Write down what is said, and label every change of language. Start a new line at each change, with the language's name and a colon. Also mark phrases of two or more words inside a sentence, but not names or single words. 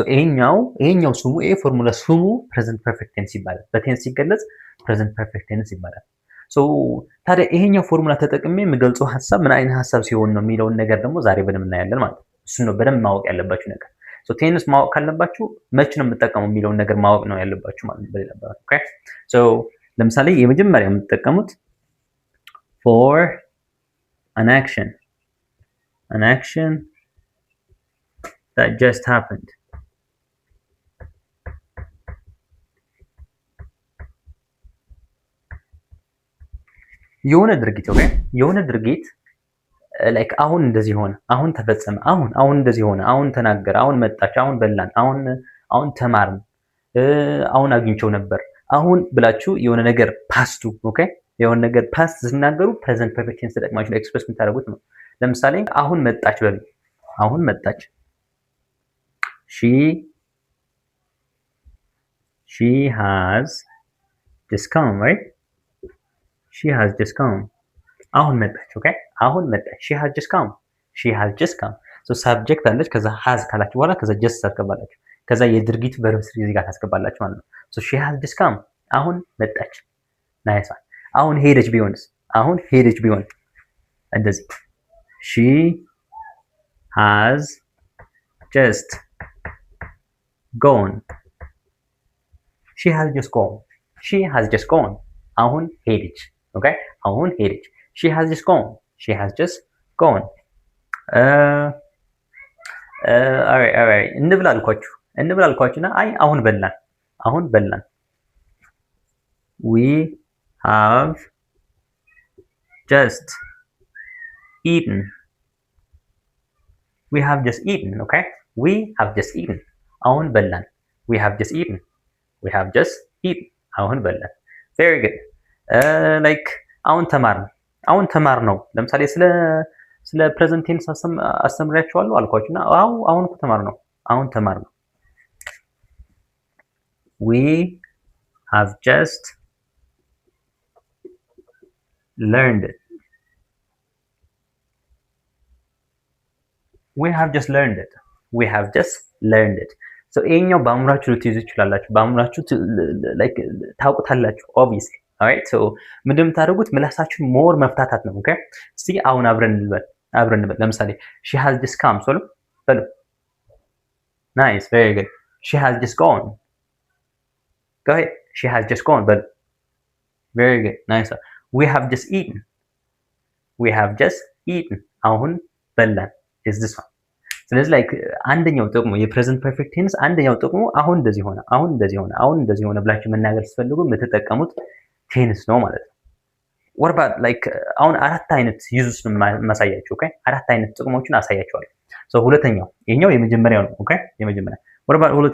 Amharic: ይሄኛው ስሙ ፎርሙላ ስሙ
English: present perfect tense
Amharic: ይባላል። በቴንስ ሲገለጽ
English: present perfect tense
Amharic: ይባላል። ሶ ታዲያ ይሄኛው ፎርሙላ ተጠቅሜ የምገልጸው ሐሳብ ምን አይነት ሐሳብ ሲሆን ነው የሚለውን ነገር ደግሞ ዛሬ በደንብ እናያለን ማለት ነው። እሱ ነው በደንብ ማወቅ ያለባችሁ ነገር። ሶ ቴንስ ማወቅ ካለባችሁ መቼ ነው የምትጠቀመው የሚለውን ነገር ማወቅ ነው ያለባችሁ ማለት ነው። በሌላ አባባል ኦኬ። ሶ ለምሳሌ የመጀመሪያ የምትጠቀሙት
English: for an action that just happened.
Amharic: የሆነ ድርጊት ላይክ አሁን እንደዚህ ሆነ፣ አሁን ተፈጸመ፣ አሁን እንደዚህ ሆነ፣ አሁን ተናገረ፣ አሁን መጣች፣ አሁን በላን፣ አሁን ተማርን፣ አሁን አግኝቸው ነበር፣ አሁን ብላችሁ የሆነ ነገር ፓስቱ ኦኬ የሆነ ነገር ፓስት ሲናገሩ
English: present perfect tense
Amharic: ተጠቅማችሁ ኤክስፕረስ የምታደርጉት ነው። ለምሳሌ አሁን መጣች በሉ። አሁን መጣች
English: she has just come, right? She has just come.
Amharic: አሁን መጣች ኦኬ አሁን መጣች
English: she has just come so subject
Amharic: አለች ከዛ has ካላችሁ በኋላ ከዛ just ታስገባላችሁ ከዛ የድርጊቱ verb እዚህ ጋር ታስገባላችሁ ማለት ነው
English: so she has just come
Amharic: አሁን መጣች ናይስ አሁን ሄደች ቢሆን እንደዚህ
English: she has just gone
Amharic: አሁን ሄደች ኦኬ አሁን ሄደች
English: she has just gone alright
Amharic: እንብላ አልኳችሁና አይ አሁን በላን
English: we have just eaten okay we have just eaten
Amharic: አሁን በላን
English: we have just eaten
Amharic: አሁን በላን
English: very good like
Amharic: አሁን ተማር ነው ለምሳሌ ስለ
English: present tense
Amharic: አስተምራችኋለሁ አልኳችሁና አሁን ተማር ነው
English: we have just learned it so
Amharic: ይሄኛው በአእምሯችሁ ልትይዙ ትችላላችሁ በአእምሯችሁ like ታውቁታላችሁ
English: obviously alright so
Amharic: ምንድን የምታደርጉት ምላሳችሁን ሞር መፍታታት ነው ኦኬ እስቲ አሁን አብረን እንበል ለምሳሌ
English: she has just come በሉ nice very good she has just gone go ahead she has just gone በሉ very good nice we have just
Amharic: eaten አሁን በላን
English: is this one
Amharic: ስለዚህ like አንደኛው ጥቅሙ
English: of present perfect tense
Amharic: አንደኛው ጥቅሙ አሁን እንደዚህ ሆነ ብላችሁ መናገር ስትፈልጉ የምትጠቀሙት ቴንስ ነው ማለት ነው።
English: what about like
Amharic: አሁን አራት አይነት ዩዝስ ነው ማሳያችሁ ኦኬ አራት አይነት ጥቅሞችን አሳያችኋለሁ so ሁለተኛው ይሄኛው የመጀመሪያው ነው ኦኬ የመጀመሪያው
English: what about